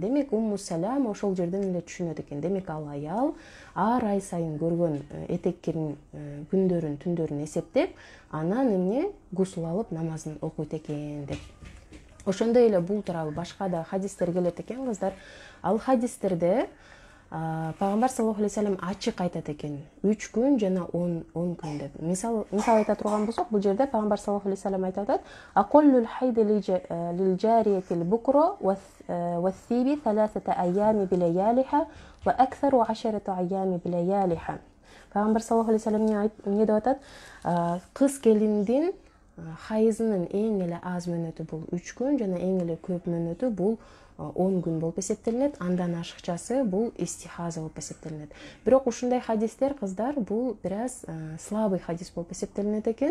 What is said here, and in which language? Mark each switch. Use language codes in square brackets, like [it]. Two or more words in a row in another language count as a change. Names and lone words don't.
[ky] Демек, Умму Салама ошол жерден эле түшүнөт экен. Демек, ал аял ар ай сайын көргөн этек кирин күндөрүн, түндөрүн эсептеп, анан эмне гусул алып намазын окуйт экен деп. Ошондой эле бул тууралуу башка да хадистер келет экен кыздар. Ал хадистерде пайгамбар [ar] صلى الله عليه وسلم [ky] ачык айтат экен, 3 күн жана 10 күн деп. Мисал айта турган болсок, бул жерде пайгамбар [ar] صلى الله عليه وسلم [ky] айтып атат: [ar] "أقل الحيض للجارية البكر والثيب 3 أيام بلياليها وأكثره 10 أيام بلياليها." [ky] Пайгамбар [ar] صلى الله عليه وسلم [ky] эмне деп атат? Кыз келиндин хайызынын эң эле аз мөөнөтү бул 3 күн жана эң эле көп мөөнөтү бул 10 күн болуп эсептелинет. Андан ашыкчасы бул истихаза болуп эсептелинет. Бирок ушундай хадистер, кыздар, бул бир аз слабый хадис болуп эсептелинет экен.